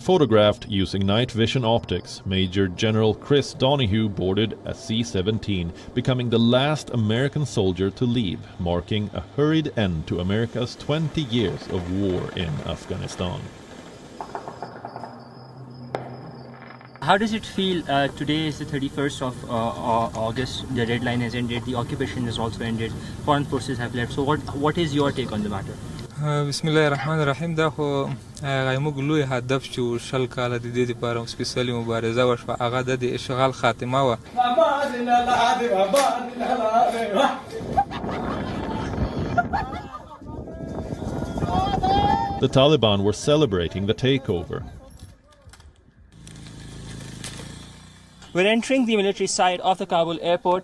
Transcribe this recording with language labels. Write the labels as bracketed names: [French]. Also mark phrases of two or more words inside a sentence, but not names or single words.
[English] Photographed using night vision optics, Major General Chris Donahue boarded a C-17, becoming the last American soldier to leave, marking a hurried end to America's 20 years of war in Afghanistan. How does it feel? Today is the 31st of August. The deadline has ended. The occupation has also ended. Foreign forces have left. So what is your take on the matter? [Arabic] Bismillahirrahmanirrahim. [Pashto] دا خو موږ لوی هدف چې شل کاله د دې لپاره سپیشلي مبارزه وشوه هغه د اشغال خاتمه وه. [English] The Taliban were celebrating the takeover. We're entering the military side of the Kabul airport.